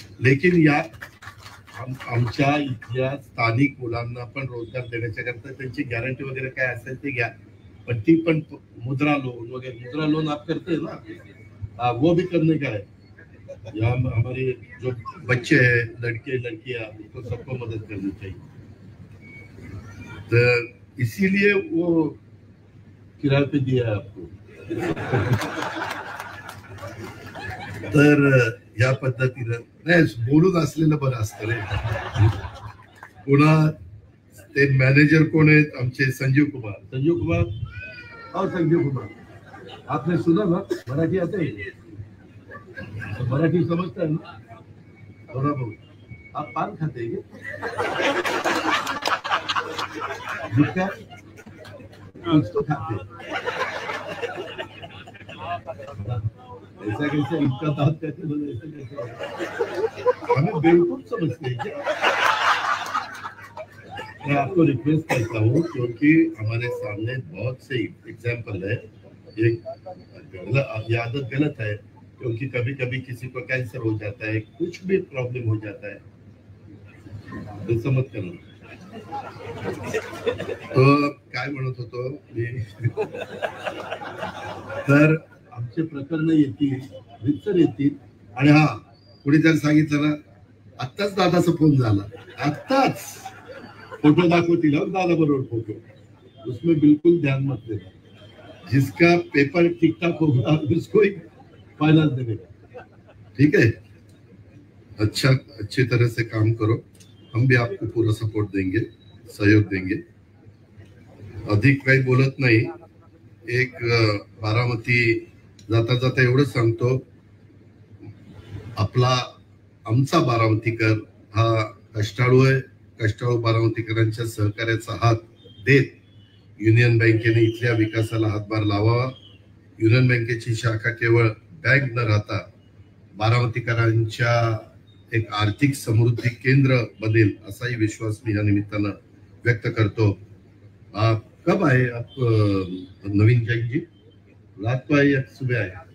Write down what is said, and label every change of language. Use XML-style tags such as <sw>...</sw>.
<mr>लेकिन या आमच्या इथल्या स्थानिक मुलांना पण रोजगार देण्याच्या करता त्यांची गॅरंटी वगैरे काय असेल ते घ्या, पण ती पण</mr> <hi>मुद्रा लोन वगैरे, मुद्रा लोन आप करते हैं ना, वो भी करने का है. यहाँ हमारे जो बच्चे हैं, लड़के लड़कियां, उनको सबको मदद करनी चाहिए. तो इसीलिए वो किराए पे दिया है आपको.</hi> <mr>तर या पद्धतीनं नाही बोलून असलेलं बरं असतं रे. पुन्हा ते मॅनेजर कोण आहेत आमचे? संजीव कुमार.</mr> <hi>संजीव कुमार और संजीव कुमार, आपने सुना ना, मराठी आते हैं, मराठी समझता है ना? थोड़ा बहुत. आप पान खाते हैं क्या? कुछ तो खाते हैं. ऐसा कैसे इनका दांत कैसे बने? ऐसा कैसे? हमें बेवकूफ समझते हैं क्या? मैं आपको रिक्वेस्ट करता हूँ, क्योंकि हमारे सामने बहुत से एग्जाम्पल है. एक आदत गलत है, क्योंकि कभी कभी किसी को कैंसर हो जाता है, कुछ भी प्रॉब्लम हो जाता है, तो समझ करना.</hi> <mr>तो काय म्हणत होतो मी, तर आमचे प्रकरण येतील, रितसर येतील. आणि हा पुढे जर सांगितलं ना, आत्ताच दादाचा फोन झाला, आत्ताच फोटो दाखवतील दादा बरोबर फोटो,</mr> <hi>उसमें बिल्कुल ध्यान मत देना. जिसका पेपर ठीक ठाक होगा उसको ही फाइनेंस देगा. ठीक है, अच्छा अच्छी तरह से काम करो, हम भी आपको पूरा सपोर्ट देंगे, सहयोग देंगे.</hi> <mr>अधिक काही बोलत नाही. एक बारामती जाता जाता एवढं सांगतो, आपला आमचा बारामतीकर हा कष्टाळू आहे. कष्टाळू बारामतीकरांच्या सहकार्याचा हात देत युनियन बँकेने इथल्या विकासाला हातभार लावावा. युनियन बँकेची शाखा केवळ बँक न राहता बारामतीकरांच्या एक आर्थिक समृद्धी केंद्र बनेल, असाही विश्वास मी या निमित्तानं व्यक्त करतो.</mr> <hi>आप कब आए? आप नवीन जैन जी रात को आए या सुबह आए?</hi>